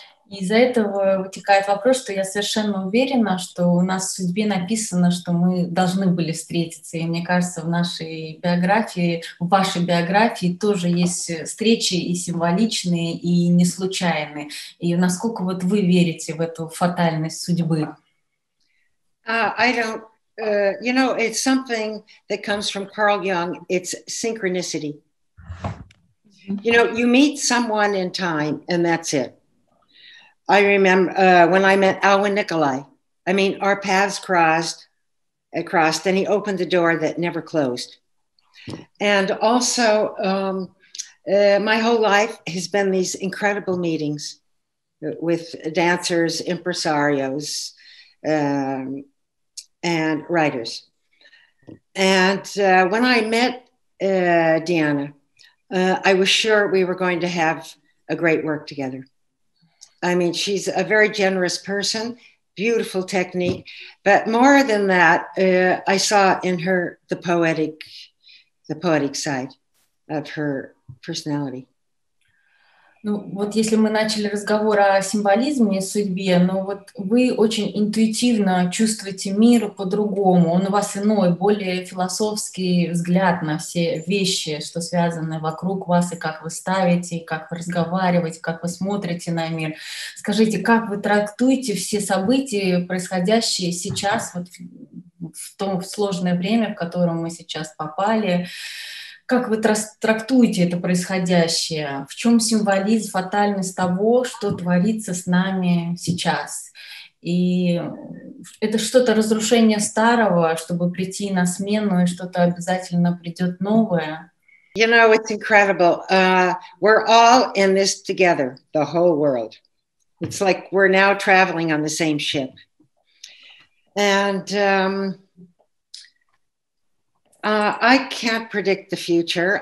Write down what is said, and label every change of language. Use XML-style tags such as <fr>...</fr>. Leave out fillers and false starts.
<ru>Из-за этого вытекает вопрос, что я совершенно уверена, что у нас в судьбе написано, что мы должны были встретиться. И мне кажется, в нашей биографии, в вашей биографии тоже есть встречи и символичные, и не случайные. И насколько вот вы верите в эту фатальность судьбы?</ru> <en>I don't, you know, it's something that comes from Carl Jung. It's synchronicity. You know, you meet someone in time and that's it. I remember when I met Alwyn Nikolai. I mean, our paths crossed, and he opened the door that never closed. And also, my whole life has been these incredible meetings with dancers, impresarios, and writers. And when I met Deanna, I was sure we were going to have a great work together. I mean, she's a very generous person, beautiful technique, but more than that, I saw in her the poetic side of her personality.</en> <ru>Ну, вот если мы начали разговор о символизме и судьбе, но вот вы очень интуитивно чувствуете мир по-другому. Он у вас иной, более философский взгляд на все вещи, что связаны вокруг вас, и как вы ставите, и как вы разговариваете, как вы смотрите на мир. Скажите, как вы трактуете все события, происходящие сейчас, вот в то сложное время, в котором мы сейчас попали? Как вы трактуете это происходящее? В чем символизм, фатальность того, что творится с нами сейчас? И это что-то разрушение старого, чтобы прийти на смену, и что-то обязательно придет новое.</ru> <en>You know, it's incredible. We're all in this together, the whole world. It's like we're now traveling on the same ship. And I can't predict the future.</en>